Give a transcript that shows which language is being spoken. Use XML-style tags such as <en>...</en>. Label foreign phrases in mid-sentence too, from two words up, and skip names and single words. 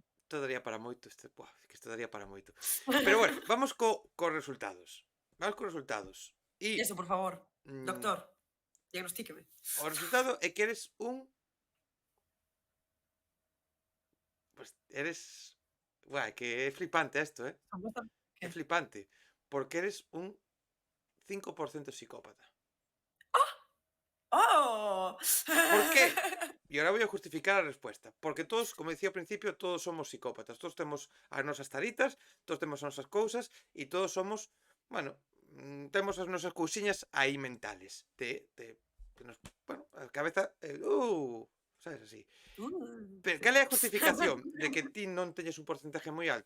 <gl>isto daría para moito, que isto daría para moito. Pero bueno, vamos cos resultados. Vamos cos resultados. E,</gl> <es>Eso, por favor. mm, Doctor, diagnostíqueme.</es> <gl>o resultado é que eres pues eres buah, que é flipante isto, é</gl> <es>¿Qué?</es> <gl>flipante, porque eres un 5% psicópata. ¡Oh!</gl> <es>¿Por qué? Y ahora voy a justificar la respuesta. Porque todos, como decía al principio, todos somos psicópatas.</es> <gl>Todos tenemos as nosas taritas, todos temos as nosas cousas e todos somos, bueno, temos as nosas cousiñas aí mentales. Que nos, bueno, a cabeza, sabes así. Pero cal é a justificación de que ti non teñes un porcentaje moi alto?</gl>